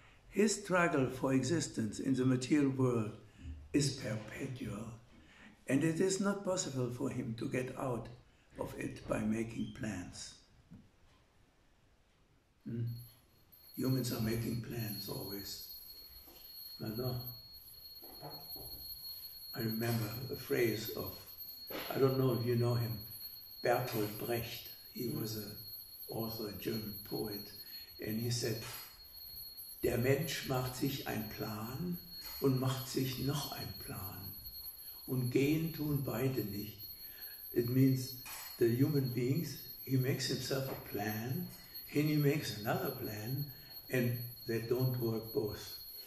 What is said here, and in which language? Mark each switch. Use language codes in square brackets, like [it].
[en] His struggle for existence in the material world is perpetual, and it is not possible for him to get out of it by making plans. Humans are making plans always. I remember a phrase of, I don't know if you know him, Bertolt Brecht. He was an author, a German poet, and he said, [de] der Mensch macht sich ein Plan [en] und macht sich noch ein Plan. [de] Und gehen tun beide nicht. [en] It means the human beings, he makes himself a plan, and he makes another plan, and they don't work both.